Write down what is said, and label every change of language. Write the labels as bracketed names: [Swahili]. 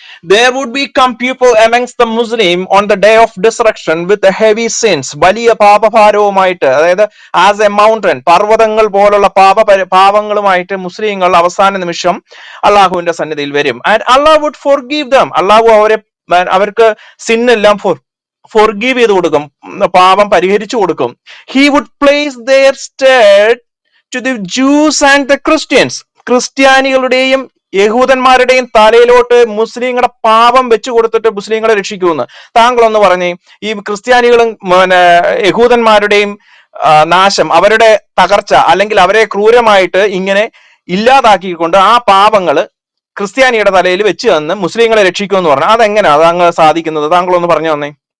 [English] There would become people amongst the Muslim on the day of destruction with the heavy sins. [Malayalam] വലിയ പാപഭാരവുമായിട്ട്, അതായത് [English] as a mountain, [Malayalam] പർവ്വതങ്ങൾ പോലുള്ള പാപങ്ങളുമായിട്ട് മുസ്ലിങ്ങൾ അവസാന നിമിഷം അള്ളാഹുവിന്റെ സന്നിധിയിൽ വരും. [English] And അള്ളാഹു would forgive them. [Malayalam] അള്ളാഹു അവർക്ക് സിന്നെല്ലാം ഫോർഗീവ് ചെയ്ത് കൊടുക്കും, പാപം പരിഹരിച്ചു കൊടുക്കും. [English] He would place their stead to the Jews and the Christians. [Malayalam] ക്രിസ്ത്യാനികളുടെയും യഹൂദന്മാരുടെയും തലയിലോട്ട് മുസ്ലിങ്ങളുടെ പാപം വെച്ചു കൊടുത്തിട്ട് മുസ്ലിങ്ങളെ രക്ഷിക്കുമെന്ന്. താങ്കളൊന്ന് പറഞ്ഞേ, ഈ ക്രിസ്ത്യാനികളും യഹൂദന്മാരുടെയും നാശം, അവരുടെ തകർച്ച, അല്ലെങ്കിൽ അവരെ ക്രൂരമായിട്ട് ഇങ്ങനെ ഇല്ലാതാക്കിക്കൊണ്ട് ആ പാപങ്ങള് ക്രിസ്ത്യാനിയുടെ തലയിൽ വെച്ച് തന്ന് മുസ്ലിങ്ങളെ രക്ഷിക്കുമെന്ന് പറഞ്ഞാൽ അതെങ്ങനെയാ അതങ്ങ് സാധിക്കുന്നത്? താങ്കളൊന്ന് പറഞ്ഞു തന്നേ.